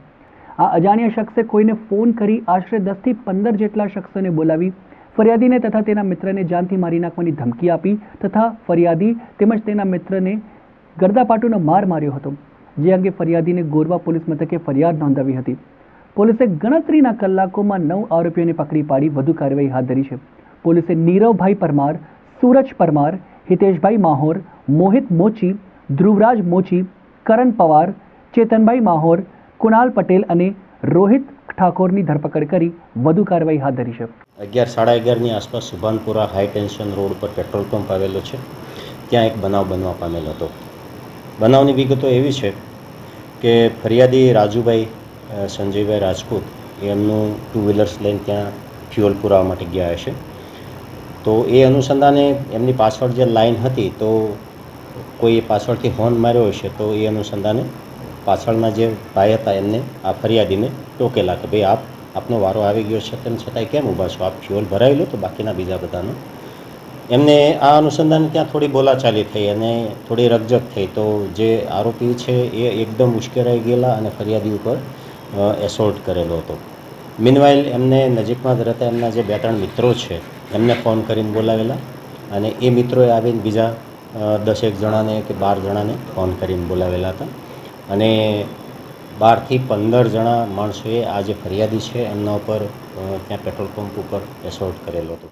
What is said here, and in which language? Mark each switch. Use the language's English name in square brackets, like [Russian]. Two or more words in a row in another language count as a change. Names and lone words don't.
[Gujarati] આ અજાણ્યા શખ્સે કોઈને ફોન કરી આશરે 10 થી 15 જેટલા શખ્સોને બોલાવી ફરિયાદીને તથા તેના મિત્રને જાનથી મારી નાખવાની ધમકી આપી તથા ફરિયાદી તેમજ તેના મિત્રને ગળદાપાટુનો માર માર્યો હતો, જે અંગે ફરિયાદીને ગોરવા પોલીસ મથકે ફરિયાદ નોંધાવી હતી। પોલીસે ગણતરીના કલાકોમાં 9 આરોપીઓને પકડી પાડી વધુ કાર્યવાહી હાથ ધરી છે। પોલીસે નીરવભાઈ પરમાર, સૂરજ પરમાર, હિતેશભાઈ માહોર, મોહિત મોચી, ધ્રુવરાજ મોચી, કરણ પવાર, ચેતનભાઈ માહોર, કુણાલ પટેલ ઔર રોહિત ઠાકોર કી ધરપકડ કરી વધુ કાર્યવાહી હાથ ધરી છે। 11:30 આસપાસ સુભાનપુરા [English] high tension road [Gujarati] પર [English] petrol pump [Gujarati] આવેલો હૈ, ત્યાં એક બનાવ બનવા પામેલ હતો। બનાવની વિગતો એવી હૈ કિ ફરિયાદી રાજૂભાઈ સંજયભાઈ રાજપૂત એમનું 2 વ્હીલર્સ લઈને ત્યાં ફ્યૂલ પુરાવા માટે ગયા હૈ। તો યે અનુસંધાને એમની પાછળ જે લાઇન હતી તો કોઈ પાછળથી હોર્ન માર્યો હશે, તો યે અનુસંધાને પાછળના જે ભાઈ હતા એમને આ ફરિયાદીને ટોકેલા કિ ભાઈ આપનો વારો આવી ગયો છે તેમ છતાંય કેમ ઊભા છો, આપ ફ્યૂલ ભરાવી લો તો બાકીના બીજા બધાનો। એમને આ અનુસંધાને ત્યાં થોડી બોલાચાલી થઈ અને થોડી રકઝક થઈ, તો જે આરોપી છે એ એકદમ ઉશ્કેરાઈ ગેલા અને ફરિયાદી ઉપર એસોલ્ટ કરેલો હતો। મીનવાઇલ એમને નજીકમાં જ રહતા એમના જે 2-3 મિત્રોં છે એમને ફોન કરીને બોલાવેલા અને એ મિત્રોએ આવીને બીજા 10-1 જણાને કે 12 જણાને ફોન કરીને બોલાવેલા હતા અને 12 થી 15 જણા માણસોએ આ જે ફરિયાદી છે એમના ઉપર ત્યાં [English] petrol pump [Gujarati] ઉપર એસોલ્ટ કરેલો હતો।